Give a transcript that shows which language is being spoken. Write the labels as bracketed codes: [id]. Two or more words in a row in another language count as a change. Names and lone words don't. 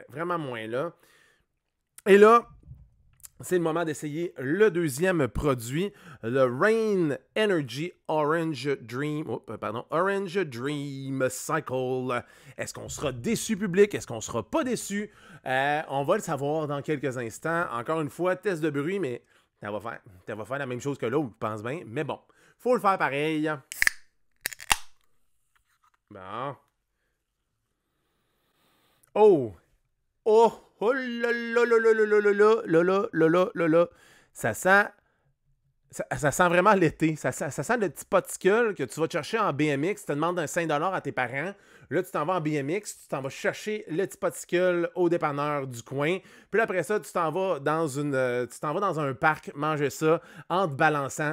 [fr] Vraiment moins là. Et là, c'est le moment d'essayer le deuxième produit, le Rain Energy Orange Dream Cycle. Est-ce qu'on sera déçu, public? Est-ce qu'on sera pas déçu? On va le savoir dans quelques instants. Encore une fois, test de bruit, mais ça va faire la même chose que l'autre, je pense bien. Mais bon, faut le faire pareil. Bon. Oh! Oh! Oh là là là là là là là là là là là. Ça sent vraiment l'été. Ça sent le petit poticule que tu vas te chercher en BMX. Tu te demandes un 5$ à tes parents. Là, tu t'en vas en BMX. Tu t'en vas chercher le petit poticule au dépanneur du coin. Puis après ça, tu t'en vas dans un parc manger ça en te balançant.